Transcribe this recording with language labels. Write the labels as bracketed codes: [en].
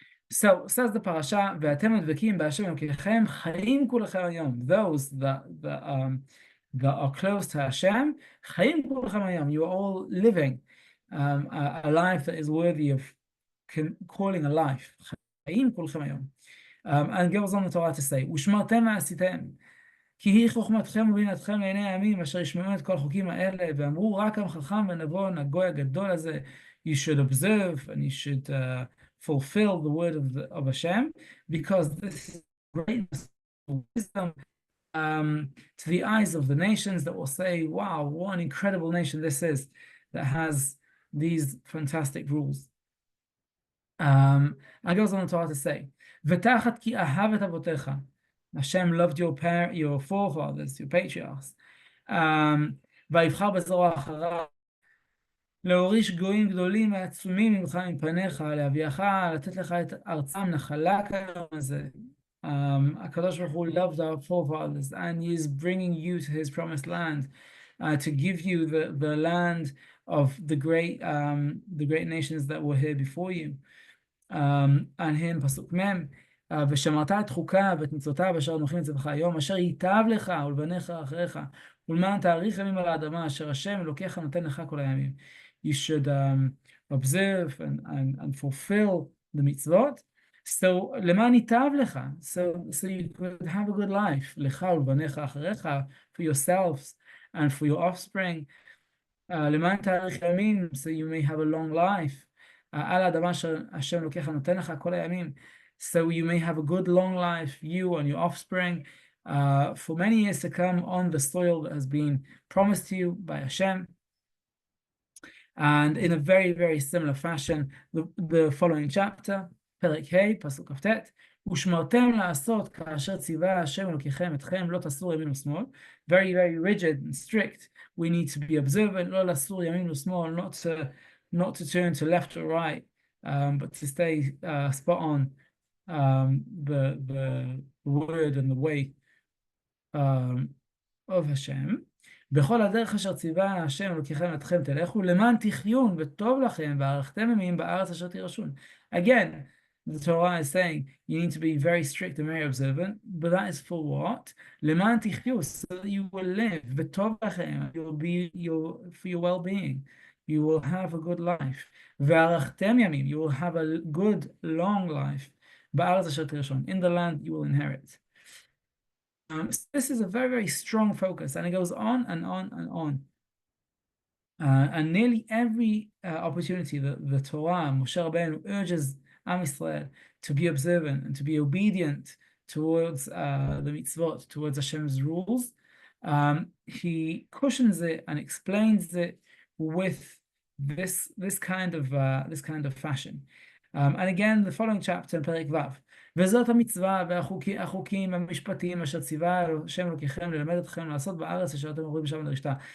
[en] So says the parasha, [he] "Ve'atem advekim b'Hashem Elokechem chayim kulachem hayom." [en] Those that are close to Hashem, [he] chayim kulachem hayom. [en] You are all living a life that is worthy of calling a life. [he] Chayim kulachem hayom. [en] And goes on the Torah to say, [he] "Ushmartem v'asitem." כי היא חוכמתכם ובינתכם לעיני העמים אשר ישמעו את כל החוקים האלה ואמרו רק עם חכם ונבון הגוי הגדול הזה. [en] You should observe and you should fulfill the word of Hashem, because this is greatness of wisdom to the eyes of the nations that will say, wow, what an incredible nation this is that has these fantastic rules. And goes on the Torah to say, [he] ותחת כי אהב את אבותיך. [en] Hashem loved your forefathers, your patriarchs. [he] ויבחר בזרוע אחריו, להוריש גויים גדולים ועצומים ממך מפניך, להביאך, לתת לך את ארצם נחלה כיום הזה. הקדוש ברוך הוא [en] loved our forefathers, and he is bringing you to his promised land, to give you the land of the great nations that were here before you. And here in [he] פסוק מ', ושמרת את חוקיו ואת מצוותיו אשר אנוכי מצווך היום, אשר ייטב לך ולבניך אחריך, ולמען תאריך ימים על האדמה אשר השם אלוקיך נותן לך כל הימים. [en] You should observe and fulfill the mitzvot. So [he] למען ייטב לך, [en] so you could have a good life, [he] לך ולבניך אחריך, [en] for yourselves and for your offspring. [he] למען תאריך ימים, [en] so you may have a long life. [he] על האדמה אשר השם אלוקיך נותן לך כל הימים. [en] So you may have a good long life, you and your offspring, for many years to come on the soil that has been promised to you by Hashem. And in a very, very similar fashion, the following chapter, [he] פרק ה', פסוק כ"ט, ושמרתם לעשות כאשר ציווה השם אלוקיכם אתכם, לא תסור ימין ושמאל. [en] Very, very rigid and strict. We need to be observant, [he] לא לסור ימין ושמאל, [en] not to turn to left or right, but to stay spot on the word and the way of Hashem. [he] בכל הדרך אשר ציווה השם אלוקיכם אתכם תלכו, למען תחיון וטוב לכם וארכתם ימים בארץ אשר תירשון. [en] Again, the Torah is saying you need to be very strict and very observant, but that is for what? [he] למען תחיו, [en] so that you will live, [he] וטוב לכם, [en] for your well-being. You will have a good life. [he] וארכתם ימים, [en] you will have a good long life. [he] בארץ אשר תירשון, [en] in the land you will inherit. So this is a very, very strong focus, and it goes on and on and on. And nearly every opportunity that the Torah, Moshe Rabeinu urges Am Yisrael to be observant and to be obedient towards the mitzvot, towards Hashem's rules, he cushions it and explains it with this kind of fashion. And again, the following chapter in [he] פרק ו', וזאת המצווה והחוקים המשפטיים אשר ציווה השם אלוקיכם ללמד אתכם לעשות בארץ אשר אתם רואים שם לרשתה.